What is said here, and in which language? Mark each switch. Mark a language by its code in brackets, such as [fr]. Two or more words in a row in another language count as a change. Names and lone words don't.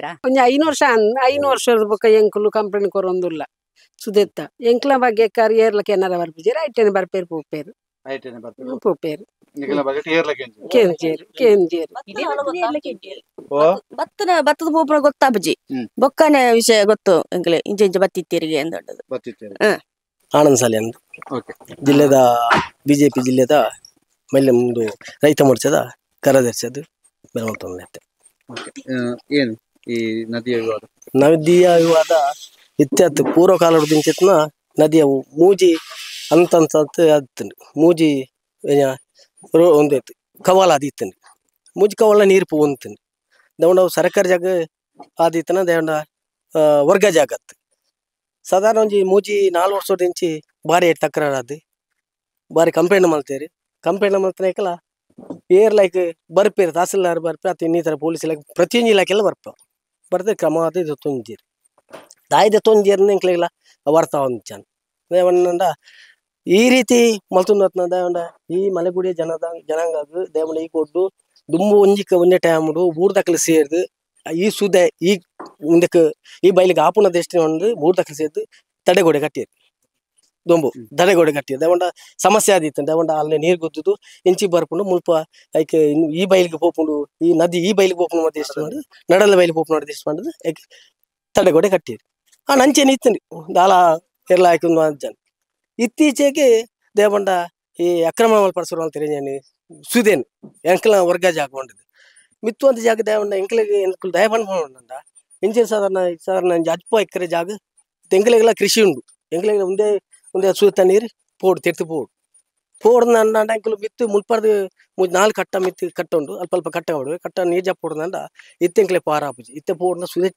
[tcy] ಒಂಜಿ 5 ವರ್ಷದ ಬೊಕ ಎಂಕುಲು ಕಂಪ್ಲೇಂಟ್ ಕೊರೊಂದುಲ್ಲ ಸುದೆತ್ತ ಎಂಕ್ಲ ಬಗ್ಗೆ ಏರ್ಲಕ್ಕೆ ಏನಾರ ಬರ್ಪಿಜೇರು ಐಟೇನೆ ಬರ್ಪೇರು ಪೋಪೇರು ಪೋಪೇರು ಕೇಂಜೇರು ಭತ್ತದ ಪೋಪುನ ಗೊತ್ತಾಪಜಿ ಬೊಕ್ಕನೆ ವಿಷಯ ಗೊತ್ತು ಎಂಕ್ಲೆ ಇಂಚೆ ಇಂಚೆ ಬತ್ತಿತ್ತೀರಿಗೆ ಅಂತ ಆನಂದ್ ಸಾಲಿ ಅಂತ ಜಿಲ್ಲೆದ ಬಿಜೆಪಿ ಜಿಲ್ಲೆದ ಮಲ್ಲೆ ಮುಂದು ರೈತ ಮೋರ್ಚಾದ ಕಾರ್ಯದರ್ಶಿಯದು ಬೆಳವಂತ ಏನು ಈ ನದಿಯ ವಿವಾದ ವಿವಾದ ಇತ್ಯತ್ ಪೂರ್ವ ಕಾಲ ದಿಂಚೆತ್ನ ನದಿಯ ಮೂಜಿ ಅಂತ ಆದಿತ್ತಂಡು ಮೂಜಿ ಒಂದೈತು ಕವಾಲ ಆದಿತ್ತಂಡು ಮೂಜಿ ಕವಾಲ ನೀರು ಪೋವಂತಂಡು ದೇವಂಡ ಸರ್ಕಾರಿ ಜಾಗ ಆದಿತ್ತನ ದೇವಂಡ ವರ್ಗ ಜಾಗ ಅತ್ತು ಸಾಧಾರಣ ಒಂಜಿ ಮೂಜಿ 4 ವರ್ಷದ ಇಂಚಿ ಬಾರಿ ತಕರಾರು ಬಾರಿ ಕಂಪ್ಲೇಂಟ್ ಮಲ್ತೇರಿ ಕಂಪ್ಲೇಂಟ್ ಮಲ್ತನೇಕಲ್ಲ ಏರ್ಲೈಕ್ ಬರ್ಪೇರು ತಹಸೀಲ್ದಾರ್ ಬರ್ಪೆ ಅಥವಾ ಇನ್ನಿತರ ಪೊಲೀಸ್ ಇಲಾಖೆ ಪ್ರತಿಯೊಂದು ಇಲಾಖೆಲ್ಲ ಬರ್ದೆ ಕ್ರಮ ಅದು ಇದು ತೊಂಜೀರಿ ದಾಯ್ದೆ ತೊಂಜೀರ್ನ ಎಂಕ್ಲೆಲ್ಲ ಬರ್ತಾವ ಅಂಚಾನ ದೇವಣ್ಣ ಈ ರೀತಿ ಮಲ್ತುಂದತ್ನ ದೇವಂಡ ಈ ಮಲೆಗುಡಿಯ ಜನಾಂಗ ದೇವಣ್ಣ ಈ ಕೊಡ್ಡು ದುಂಬು ಒಂಜೆ ಟೈಮುಡು ಬೂರ್ದಕ್ಕಲು ಸೇರ್ದು ಈ ಸುದೆ ಈ ಮುಂದಕ್ಕೆ ಈ ಬೈಲಿಗೆ ಆಪುನ ದೇಶ ಒಂದು ಬೂರ್ದಕ್ಕಲು ಸೇರ್ದು ತಡೆಗೋಡೆ ಕಟ್ಟಿರಿ ದೊಂಬು ದಡೆಗೋಡೆ ಕಟ್ಟಿ ದೇವಂಡ ಸಮಸ್ಯೆ ಆದಿತ್ತು ದೇವಂಡ ಅಲ್ಲೇ ನೀರು ಗೊತ್ತದು ಇಂಚಿ ಬರ್ಪುಂಡು ಮುಲ್ಪ ಐಕೆ ಈ ಬೈಲಿಗೆ ಪೋಪುಂಡು ಈ ನದಿ ಈ ಬೈಲಿಗೆ ಪೋಪುಂಡು ಮತ್ತೆ ಎಷ್ಟು ಮಾಡಿ ನಡಲ ಬೈಲಿಗೆ ಪೋಪು ನೋಡಿ ಎಷ್ಟು ಮಾಡಿದ್ರೆ ಐಕೆ ತಡೆಗೋಡೆ ಕಟ್ಟಿರಿ ನಂಚೇನು ಇತ್ತಂಡಿ ದಾಲ ಎಲ್ಲ ಆಯ್ಕೊಂಡು ಜನ ಇತ್ತೀಚೆಗೆ ದೇವಂಡ ಈ ಅಕ್ರಮ ಮಲ್ಪಡಿಸೋರು ಅಂತ ಹೇಳಿ ಸುದೇನು ಎಂಕಲ ವರ್ಗ ಜಾಗ ಕೊಂಡಿದ್ದು ಮಿತ್ತು ಅಂತ ಜಾಗ ದೇವಂಡ ಎಂಕಲಿಗೆ ಎಂಕಲು ದಯ ಬಂದ್ಕೊಂಡ ಇಂಚಿನ ಸಾಧಾರಣ ಅಜ್ಪ ಎಕರೆ ಜಾಗ ಎಂಕಲಿಗೆಲ್ಲ ಕೃಷಿ ಉಂಡು ಎಂಕಲಿಗೆ ಒಂದೇ ಸುತ್ತ ನೀರು ಪೋಡು ತೆರ್ತು ಪೋಡು ನನ್ನ ಅಂಕಲು ಮಿತ್ತು ಮುಲ್ಪರ್ದು 4 ಕಟ್ಟ ಮಿತ್ತು ಕಟ್ಟ ಉಂಡು ಅಲ್ಪ ಕಟ್ಟ ಹೊಡು ಕಟ್ಟ ನೀರು ಜಪ್ಪ ಹೊಡ್ದಂಡ ಇತ್ತೆಂಕ್ಲೆ ಪಾರಾಪುಜಿ ಇತ್ತೆ ಪೋಡ್ನ ಸುದೆತ್ತೆ